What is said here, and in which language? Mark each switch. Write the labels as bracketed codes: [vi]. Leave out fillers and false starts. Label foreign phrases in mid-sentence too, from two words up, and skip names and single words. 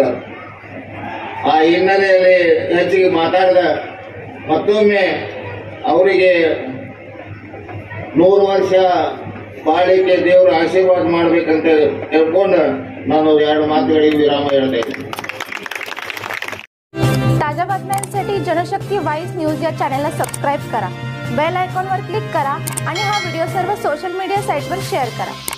[kn] ಆ ಹಿನ್ನೆಲೆಯಲ್ಲಿ ಹೆಚ್ಚಿಗೆ ಮಾತಾಡಿದ ಮತ್ತೊಮ್ಮೆ ಅವರಿಗೆ 100 ವರ್ಷ ಬಾಳಿಕೆ ದೇವರು ಆಶೀರ್ವಾದ ಮಾಡಬೇಕಂತ ಹೇಳ್ಕೊಂಡು ನಾನು 2 ಮಾತುಗಳಿಗೆ ವಿರಾಮ ಹೇಳ್ತೇನೆ. [mr] ताज्या बातम्यांसाठी जनशक्ती वाईस न्यूज या चॅनलला सबस्क्राईब करा, बेल आयकॉनवर क्लिक करा आणि हा व्हिडिओ सर्व सोशल मीडिया साईटवर शेअर करा.